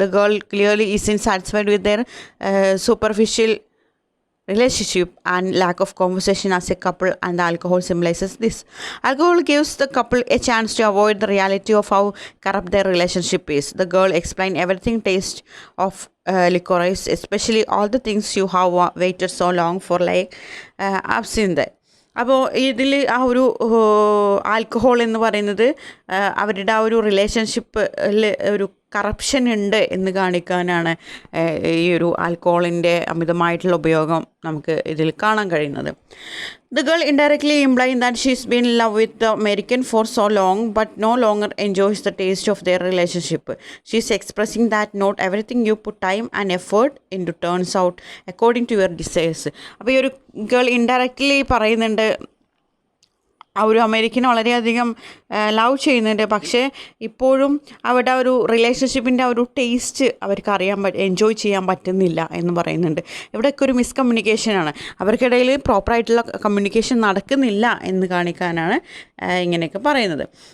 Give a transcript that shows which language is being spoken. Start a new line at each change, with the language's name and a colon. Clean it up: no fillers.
English: The girl clearly isn't satisfied with their superficial relationship and lack of conversation as a couple, and the alcohol symbolizes this. Alcohol gives the couple a chance to avoid the reality of how corrupt their relationship is. The girl explained everything taste of licorice, especially all the things you have waited so long for, like I've seen that.
Malayalam: അപ്പോൾ ഇതിൽ ആ ഒരു alcohol എന്ന് പറയുന്നത് അവരുടെ ആ ഒരു റിലേഷൻഷിപ്പിൽ ഒരു കറപ്ഷൻ ഉണ്ട് എന്ന് കാണിക്കാനാണ് ഈ ഒരു ആൽക്കഹോളിൻ്റെ അമിതമായിട്ടുള്ള ഉപയോഗം നമുക്ക് ഇതിൽ കാണാൻ കഴിയുന്നത്.
English: The girl indirectly implying that she's been in love with the American for so long but no longer enjoys the taste of their relationship. She's expressing that not everything you put time and effort into turns out according to your desires.
Malayalam: അപ്പോൾ ഈ ഒരു girl indirectly പറയുന്നുണ്ട് ആ ഒരു അമേരിക്കനെ വളരെയധികം love ചെയ്യുന്നുണ്ട്, പക്ഷേ ഇപ്പോഴും അവരുടെ ഒരു റിലേഷൻഷിപ്പിൻ്റെ ആ ഒരു ടേസ്റ്റ് അവർക്ക് എൻജോയ് ചെയ്യാൻ പറ്റുന്നില്ല എന്ന് പറയുന്നുണ്ട്. ഇവിടെയൊക്കെ ഒരു മിസ്കമ്മ്യൂണിക്കേഷനാണ്, അവർക്കിടയിൽ പ്രോപ്പറായിട്ടുള്ള കമ്മ്യൂണിക്കേഷൻ നടക്കുന്നില്ല എന്ന് കാണിക്കാനാണ് ഇങ്ങനെയൊക്കെ പറയുന്നത്.